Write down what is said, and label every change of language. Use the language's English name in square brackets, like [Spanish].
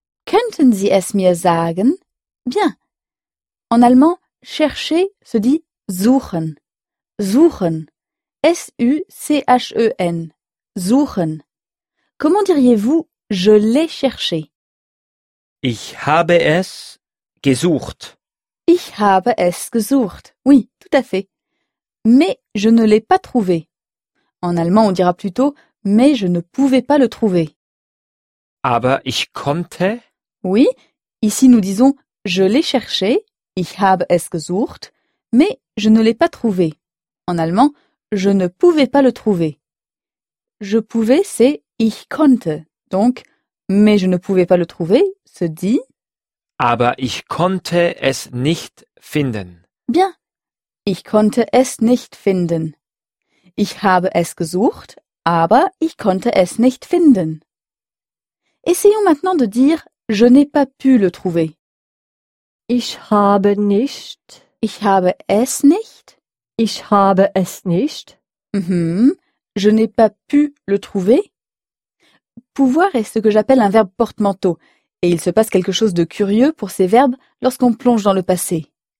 [German] Könnten Sie es mir sagen ? [French] Bien. En allemand, chercher se dit suchen. Suchen. S-U-C-H-E-N. Suchen. Comment diriez-vous « je l'ai cherché » ? [German] Ich habe es gesucht. Ich habe es gesucht. [French] Oui, tout à fait. Mais je ne l'ai pas trouvé. En allemand, on dira plutôt « mais je ne pouvais pas le trouver ». [German] Aber ich konnte. [French] Oui, ici nous disons « je l'ai cherché », « [German] ich habe es gesucht [French] », mais « je ne l'ai pas trouvé ». En allemand, « je ne pouvais pas le trouver ». « Je pouvais », c'est « [German] ich konnte ». [French] Donc, « mais je ne pouvais pas le trouver », se dit [German] « aber ich konnte es nicht finden ». [French] Bien, [German] « ich konnte es nicht finden ».« Ich habe es gesucht, aber ich konnte es nicht finden ». [French] Essayons maintenant de dire « je n'ai pas pu le trouver ». [German] Ich habe nicht. Ich habe es nicht. Ich habe es nicht. [French] Je n'ai pas pu le trouver. Pouvoir est ce que j'appelle un verbe porte-manteau. Et il se passe quelque chose de curieux pour ces verbes lorsqu'on plonge dans le passé.